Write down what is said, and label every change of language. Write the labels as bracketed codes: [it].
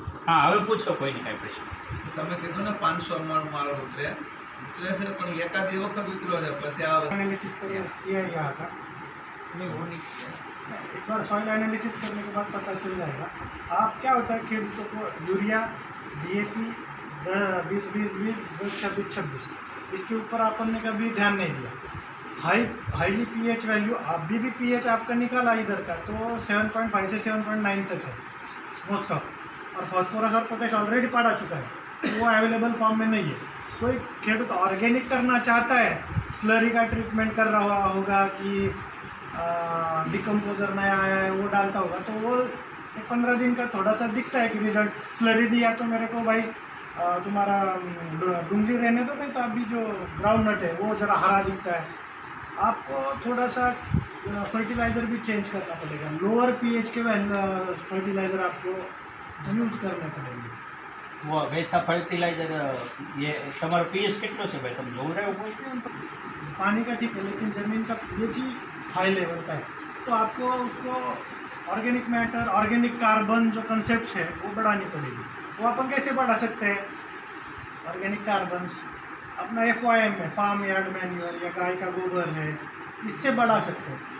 [hi] हाँ [gu] હવે પૂછો કોઈ નહીં કાંઈ પ્રશ્ન. તમે કીધું ને 500 મણ માલ ઉતરે છે પણ એકાદી વખત ઉતર્યો છે પછી આ [hi] एनालिसिस किया गया था. नहीं वो नहीं किया. एक बार सॉइल एनालिसिस करने के बाद पता चल जाएगा. आप क्या होता है खेतों को यूरिया DAP 20-20-20 10-26-26 इसके ऊपर अपन ने कभी ध्यान नहीं दिया. हाईली पीएच वैल्यू अभी भी पीएच आपका निकाला इधर का तो 7.5 से 7.9 तक है मोस्ट ऑफ. और फॉस्फोरस और पोटेश ऑलरेडी पड़ा चुका है तो वो अवेलेबल फॉर्म में नहीं है. कोई खेत ऑर्गेनिक करना चाहता है स्लरी का ट्रीटमेंट कर रहा होगा कि डिकम्पोजर नया आया है वो डालता होगा तो वो 15 दिन का थोड़ा सा दिखता है कि रिजल्ट. स्लरी दिया तो मेरे को भाई तुम्हारा डूंगी रहने दो नहीं तो अभी जो ग्राउंड नट है वो ज़रा हरा दिखता है. आपको थोड़ा सा फर्टिलाइज़र भी चेंज करना पड़ेगा. लोअर पीएच के फर्टिलाइज़र आपको यूज़ करने पड़ेंगे. वो वैसा फर्टिलाइजर ये [gu] તમારો પીએચ કેટલો છે ભાઈ તમે જોઈ રહ્યો છો? [hi] पानी का ठीक है लेकिन ज़मीन का पीएच ही हाई लेवल का है तो आपको उसको ऑर्गेनिक मैटर ऑर्गेनिक कार्बन जो कंसेप्ट है वो बढ़ानी पड़ेगी. वो अपन कैसे बढ़ा सकते हैं? ऑर्गेनिक कार्बन अपना FYM है फार्म यार्ड मैन्यूअर या गाय का गोबर है इससे बढ़ा सकते हैं.